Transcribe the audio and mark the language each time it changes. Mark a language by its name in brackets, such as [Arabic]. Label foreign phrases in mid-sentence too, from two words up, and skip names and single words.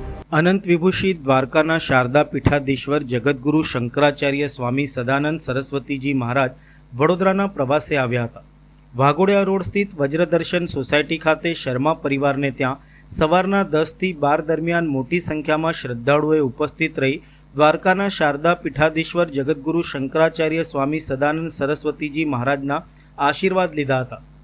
[Gujarati] અનંત વિભૂષિત દ્વારકાના શારદા પીઠાધીશ્વર જગદ્ગુરુ શંકરાચાર્ય સ્વામી સદાનંદ સરસ્વતીજી મહારાજ વડોદરાના પ્રવાસે આવ્યા હતા। વાઘોડિયા રોડ સ્થિત વજ્રદર્શન સોસાયટી ખાતે શર્મા પરિવારને ત્યાં સવારના 10 થી 12 દરમિયાન મોટી સંખ્યામાં શ્રદ્ધાળુઓએ ઉપસ્થિત રહી દ્વારકાના શારદા પીઠાધીશ્વર જગદ્ગુરુ શંકરાચાર્ય સ્વામી સદાનંદ સરસ્વતીજી મહારાજના આશીર્વાદ લીધા હતા।